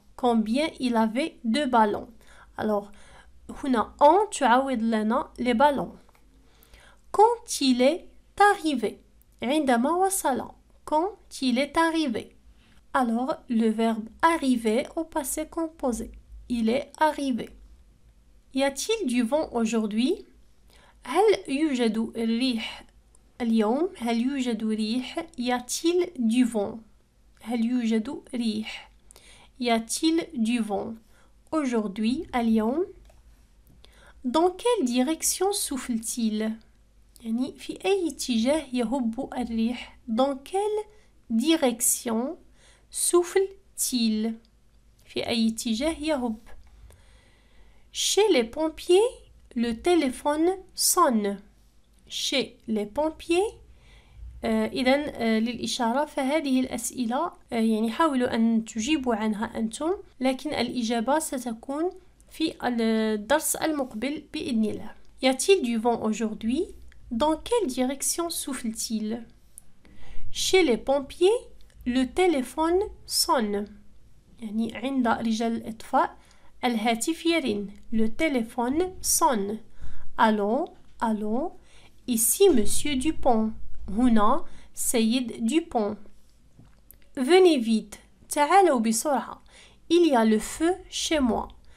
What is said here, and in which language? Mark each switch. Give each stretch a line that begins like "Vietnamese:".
French: Combien il avait de ballons. Alors,
Arabic: هنا
French: en
Arabic: تعاود لنا
French: les ballons. Quand il est arrivé.
Arabic: عندما وصل.
French: Quand il est arrivé. Alors, le verbe arriver au passé composé. Il est arrivé. Y a-t-il du vent aujourd'hui?
Arabic: هل يوجد الريح اليوم؟ هل يوجد ريح؟
French: Y a-t-il du vent?
Arabic: هل يوجد ريح؟
French: Y a-t-il du vent? Aujourd'hui,
Arabic: اليوم.
French: Dans quelle direction souffle-t-il?
Arabic: يعني في أي اتجاه يهب الريح?
French: Dans quelle direction souffle-t-il?
Arabic: في أي اتجاه يهب?
French: Chez les pompiers, le téléphone sonne. Chez les pompiers.
Arabic: إذن للإشارة فهذه الأسئلة يعني حاولوا أن تجيبوا عنها أنتم، لكن الإجابة ستكون في الدرس المقبل بإذن الله.
French: Y a-t-il du vent aujourd'hui? Dans quelle direction souffle-t-il? Chez les pompiers, le téléphone sonne.
Arabic: يعني عند رجال الإطفاء الهاتف يرن.
French: Le téléphone sonne. Allô, allô. Ici Monsieur Dupont.
Arabic: هنا سيد
French: Dupont. Venez vite.
Arabic: تعالوا بسرعة.
French: Il y a le feu chez moi.